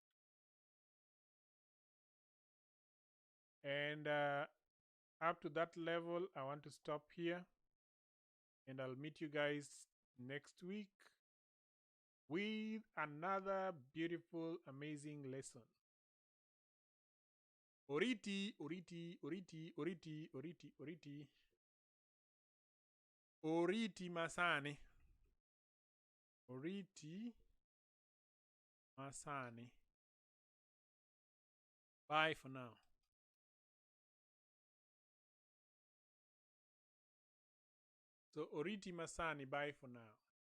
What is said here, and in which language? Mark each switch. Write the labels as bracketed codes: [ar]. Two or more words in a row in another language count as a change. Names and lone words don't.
[en] And up to that level, I want to stop here. And I'll meet you guys next week with another beautiful, amazing lesson. [luo] Oriti, oriti, oriti, oriti, oriti, oriti. Oriti masani. Oriti masani. [en] Bye for now. So [luo] Oriti Masani, [en] bye for now.